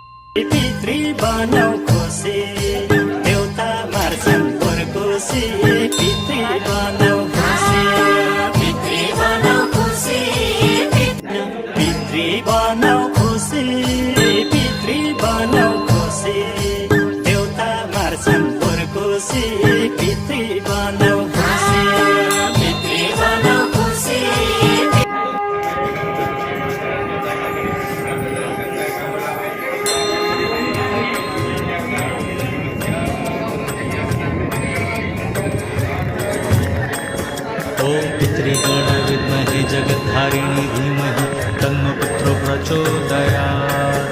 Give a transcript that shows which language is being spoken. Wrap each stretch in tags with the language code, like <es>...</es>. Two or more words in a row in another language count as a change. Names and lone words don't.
<ne>पितृ बनाऊ खुसी देउता मार्छन् पुर्कुसी पितृ बनाऊ खुसी पितृ बनाऊ खुसी पितृ बनाऊ खुसी पितृ बनाऊ खुसी देउता मार्छन् पुर्कुसी पितृ बनाऊ खुसी पितृ बनाऊ खुसी</ne> <sa>ओम पितृगण विद्महे जगद्धारिणी धीमहि तन्नो पुत्रो प्रचोदयात्।</sa>